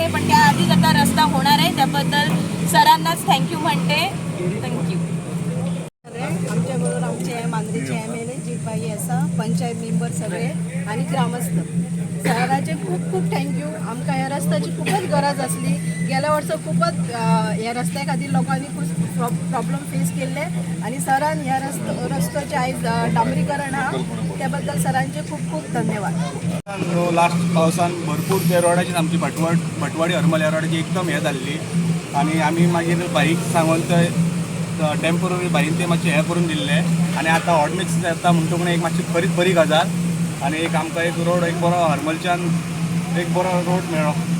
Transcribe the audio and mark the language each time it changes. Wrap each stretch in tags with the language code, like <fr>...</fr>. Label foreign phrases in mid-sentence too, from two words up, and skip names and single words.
<mr>पण त्याआधीच आता रस्ता होणार आहे, त्याबद्दल सरांनाच थँक्यू म्हणते. थँक्यू. आमच्याबरोबर आमचे मांजरीचे MLA जीबाई असा पंचायत मेंबर सगळे आणि ग्रामस्थ सरांचे खूप थँक्यू.</mr> <kok>आमकां ह्या रस्त्याची खूपच गरज असली.</kok> <mr>गेल्या वर्षी खूपच ह्या रस्त्या खातीर लोकांनी खूप</mr> <en>problem face</en> <mr>केले आणि सरान ह्या रस्त्याचे आयज डांबरीकरण हा त्याबद्दल सरांचे खूप धन्यवाद.</mr> <kok>लास्ट पावसान भरपूर त्या रोडाची आमची भटवाडी हरमल ह्या रोडाची एकदम हे जाल्ली आणि आमी मागीर बाईक सांगून थंय टेम्पररी बाईन ते मातशें हें करून दिल्ले आणि आतां</kok> <en>hot mix</en> <kok>जाता म्हणटकूच एक मातशी बरी गजाल आणि एक आमकां एक रोड एक बरो हरमलच्यान एक बरो रोड मेळ्ळो.</kok>